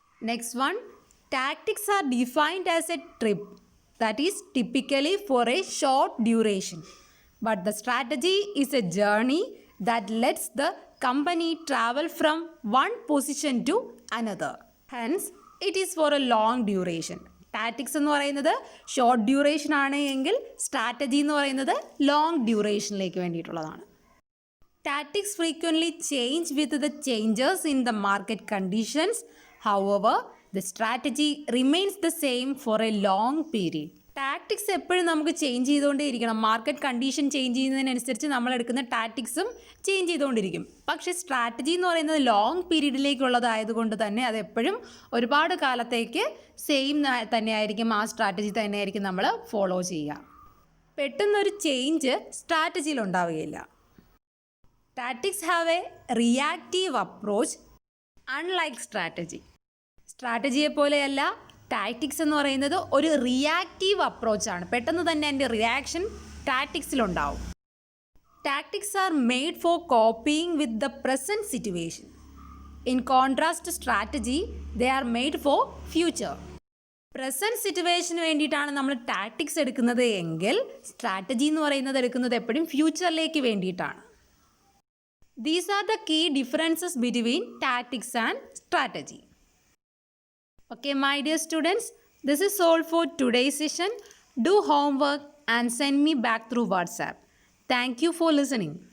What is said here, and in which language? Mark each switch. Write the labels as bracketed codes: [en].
[en] Next one, tactics are defined as a trip that is typically for a short duration, but the strategy is a journey that lets the company travel from one position to another, hence it is for a long duration. [ml] Tactics എന്ന് പറയുന്നത് short duration ആണ് എങ്കിൽ strategy എന്ന് പറയുന്നത് long ഡ്യൂറേഷനിലേക്ക് വേണ്ടിയിട്ടുള്ളതാണ്. [en] Tactics frequently change with the changes in the market conditions. However, The strategy remains the same for a long period. [ml] Tactics എപ്പോഴും നമുക്ക് change ചെയ്തുകൊണ്ടേയിരിക്കണം. Market condition change ചെയ്യുന്നതിനനുസരിച്ച് നമ്മൾ എടുക്കുന്ന ടാക്ടിക്സും ചേഞ്ച് ചെയ്തുകൊണ്ടിരിക്കും. പക്ഷേ സ്ട്രാറ്റജി എന്ന് പറയുന്നത് ലോങ് പീരീഡിലേക്കുള്ളതായതുകൊണ്ട് തന്നെ അതെപ്പോഴും ഒരുപാട് കാലത്തേക്ക് സെയിം തന്നെയായിരിക്കും, ആ സ്ട്രാറ്റജി തന്നെയായിരിക്കും നമ്മൾ ഫോളോ ചെയ്യുക. പെട്ടെന്നൊരു ചേഞ്ച് സ്ട്രാറ്റജിയിൽ ഉണ്ടാവുകയില്ല. [en] Tactics have a reactive approach unlike strategy. [ml] സ്ട്രാറ്റജിയെ പോലെയല്ല ടാക്ടിക്സ് എന്ന് പറയുന്നത് ഒരു റിയാക്റ്റീവ് അപ്രോച്ചാണ്. പെട്ടെന്ന് തന്നെ അതിൻ്റെ reaction ടാക്ടിക്സിലുണ്ടാവും. [en] Tactics are made for coping with the present situation. In contrast strategy they are made for future. [ml] Present സിറ്റുവേഷന് വേണ്ടിയിട്ടാണ് നമ്മൾ ടാക്ടിക്സ് എടുക്കുന്നത് എങ്കിൽ സ്ട്രാറ്റജി എന്ന് പറയുന്നത് എടുക്കുന്നത് എപ്പോഴും ഫ്യൂച്ചറിലേക്ക് വേണ്ടിയിട്ടാണ്. [en] These are the key differences between tactics and strategy. Okay, my dear students, this is all for today's session. Do homework and send me back through WhatsApp. Thank you for listening.